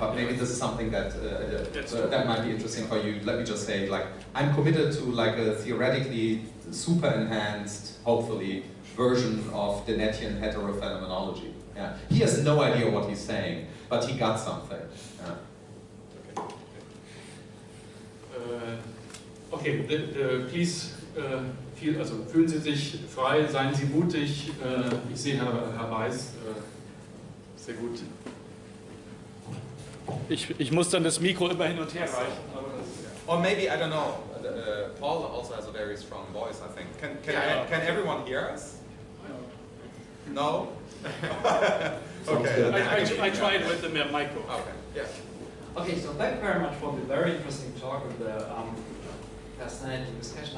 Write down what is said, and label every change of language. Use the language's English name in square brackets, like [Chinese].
[English] But maybe this is something that that might be interesting for you. Let me just say, like, I'm committed to like a theoretically super enhanced, hopefully, version of Dennettian heterophenomenology. Yeah, he has no idea what he's saying, but he got something. Yeah. [German] Okay, please fühlen Sie sich frei, seien Sie mutig. Ich sehe Herr Weiß. Sehr gut. Ich muss dann das Mikro immer hin und her reichen. [English] Or maybe, I don't know, Paul also has a very strong voice, I think. Can everyone hear us? No? Okay. I tried with the micro. Okay. Yeah. Okay, so thank you very much for the very interesting talk and the fascinating discussion.